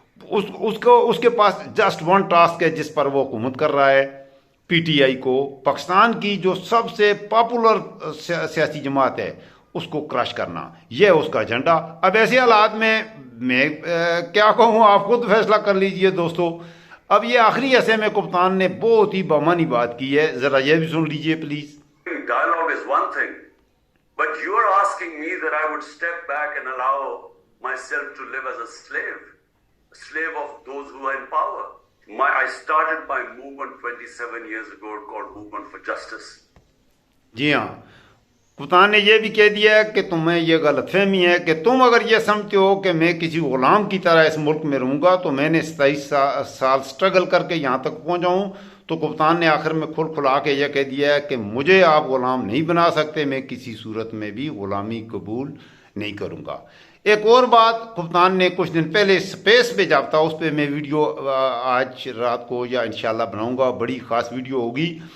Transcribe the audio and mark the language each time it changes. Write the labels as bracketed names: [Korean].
[Urdu] اس کے پاس [English] just one task [Urdu] ہے جس پر وہ حکومت کر رہا ہے، پی ٹی آئی کو، پاکستان کی جو سب سے پاپولر سیاسی جماعت ہے اس کو کرش کرنا، یہ اس کا ایجنڈا۔ اب ایسے حالات میں کیا کہوں، آپ خود فیصلہ کر لیجئے دوستو۔ اب یہ آخری حصے میں کپتان نے بہت ہی بامانی بات کی ہے، ذرا یہ بھی سن لیجئے please. [English] Dialogue is one thing, but you are asking me that I would step back and allow myself to live as a slave of those who are in power. I started my movement 27 years ago called Movement for Justice. [Urdu] جی ہاں، کپتان نے یہ بھی کہہ دیا ہے کہ تمہیں یہ غلط فہمی ہے کہ تم اگر یہ سمجھتے ہو کہ میں کسی غلام کی طرح اس ملک میں رہوں گا، تو میں نے 27 سال سٹرگل کر کے یہاں تک پہنچا ہوں۔ تو کپتان نے آخر میں کھلا کے یہ کہہ دیا ہے کہ مجھے آپ غلام نہیں بنا سکتے، میں کسی صورت میں بھی غلامی قبول نہیں کروں گا۔ ایک اور بات کپتان نے کچھ دن پہلے سپیس پہ جب تھا، اس پہ میں ویڈیو آج رات کو یا انشاءاللہ بناؤں گا، بڑی خاص ویڈیو ہوگی۔